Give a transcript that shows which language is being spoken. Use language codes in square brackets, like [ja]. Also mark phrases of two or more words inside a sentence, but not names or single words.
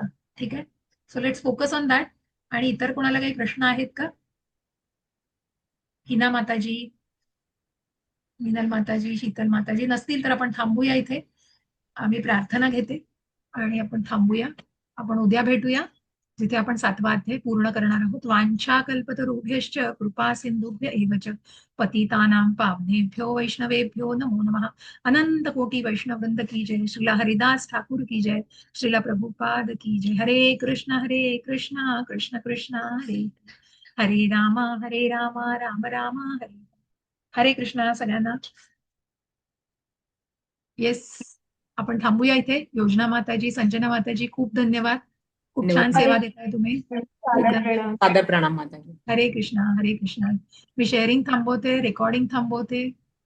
[mr] ठीक आहे, [en] so let's focus on that. [mr] आणि इतर कोणाला काही प्रश्न आहेत का? हिना माताजी, मिनल माताजी, शीतल माताजी नसतील तर आपण थांबूया इथे. आम्ही प्रार्थना घेते आणि आपण थांबूया. आपण उद्या भेटूया जिथे आपण 7वा अध्याय पूर्ण करणार आहोत. [sa] वांछा कल्पतरुभ्यश्च कृपा सिंधुभ्य एव च पतितानां पावनेभ्यो वैष्णवेभ्यो नमो नमः. [hi] अनंत कोटि वैष्णव वृंद की जय. श्रीला हरिदास ठाकुर की जय. श्रीला प्रभुपाद की जय. [sa] हरे कृष्ण कृष्ण कृष्ण हरे हरे राम राम राम हरे. [mr] हरे कृष्णा सगळ्यांना. येस, आपण थांबूया इथे. योजना माताजी, संजना माताजी, खूप धन्यवाद. खूप छान धन्यवाद. सेवा देताय तुम्ही. खूप सादर धन्यवाद. प्रणाम. सादर प्रणाम माताजी. हरे कृष्णा. मी शेअरिंग थांबवते, रेकॉर्डिंग थांबवते.